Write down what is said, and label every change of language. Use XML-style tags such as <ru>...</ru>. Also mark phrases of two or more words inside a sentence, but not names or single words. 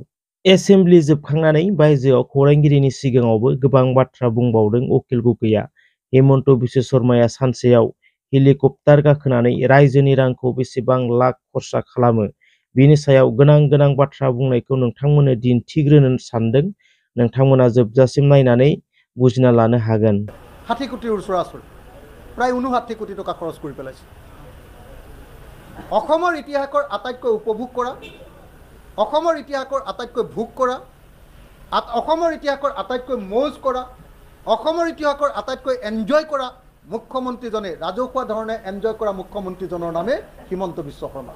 <brx>एसेमब्लि जोबखांनानै बायजोआव खौरांगिरिनि सिगाङावबो गोबां बाथ्रा बुंबावदों अकिल गगैआ। हिमन्त बिश्व शर्माया सानसेयाव हेलिकप्टार गाखोनानै रायजोनि रांखौ बेसेबां लाख खरसा खालामो, बिनि सायाव गोनां बाथ्रा बुंनायखौ नोंथांमोननो दिन्थिग्रोनो सानदों। नोंथांमोना जोबजासिम नायनानै बुजिना लानो हागोन।</brx> <as>60 কোটিৰ ওচৰা-ওচৰি প্ৰায় 59 কোটি টকা খৰচ কৰি পেলাইছে। অসমৰ ইতিহাসৰ আটাইতকৈ উপভোগ কৰা, অসমৰ ইতিহাসৰ আটাইতকৈ ভোগ কৰা, অসমৰ ইতিহাসৰ আটাইতকৈ মৌজ কৰা, অসমৰ ইতিহাসৰ আটাইতকৈ এনজয় কৰা মুখ্যমন্ত্ৰীজনে, ৰাজহুৱা ধৰণে এনজয় কৰা মুখ্যমন্ত্ৰীজনৰ নামে হিমন্ত বিশ্ব শৰ্মা।</as>